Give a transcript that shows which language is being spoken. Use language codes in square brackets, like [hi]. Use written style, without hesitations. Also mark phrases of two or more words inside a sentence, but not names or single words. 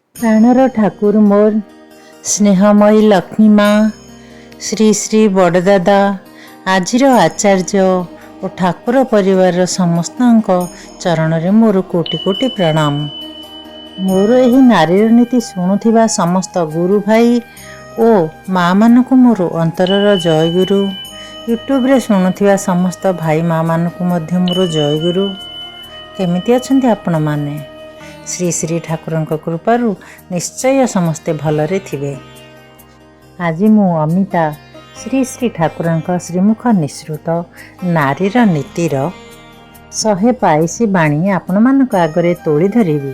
[or] ପ୍ରାଣର ଠାକୁର ମୋର ସ୍ନେହମୟୀ ଲକ୍ଷ୍ମୀ ମା ଶ୍ରୀ ଶ୍ରୀ ବଡ଼ଦାଦା ଆଜିର ଆଚାର୍ଯ୍ୟ ଓ ଠାକୁର ପରିବାର ସମସ୍ତ ଚରଣ ରେ ମୋର କୋଟି କୋଟି ପ୍ରଣାମ। ମୋର ଏହି ନାରୀର ନୀତି ଶୁଣୁଥିବା ସମସ୍ତ ଗୁରୁ ଭାଇ ଓ ମା ମାନଙ୍କ ମୋର ଅନ୍ତରର ଜୟ ଗୁରୁ। ୟୁଟ୍ୟୁବ ରେ ଶୁଣୁଥିବା ସମସ୍ତ ଭାଇ ମା ମାନଙ୍କ ମଧ୍ୟ ମୋର ଜୟ ଗୁରୁ। କେମିତି ଅଛନ୍ତି ଆପଣ ମାନେ? ଶ୍ରୀ ଶ୍ରୀ ଠାକୁରଙ୍କ କୃପାରୁ ନିଶ୍ଚୟ ସମସ୍ତେ ଭଲରେ ଥିବେ। ଆଜି ମୁଁ ଅମିତା ଶ୍ରୀ ଶ୍ରୀ ଠାକୁରଙ୍କ ଶ୍ରୀମୁଖ ନିଃସୃତ ନାରୀର ନୀତିର 122 ବାଣୀ ଆପଣ ମାନଙ୍କ ଆଗରେ ଟେକି ଧରିବି।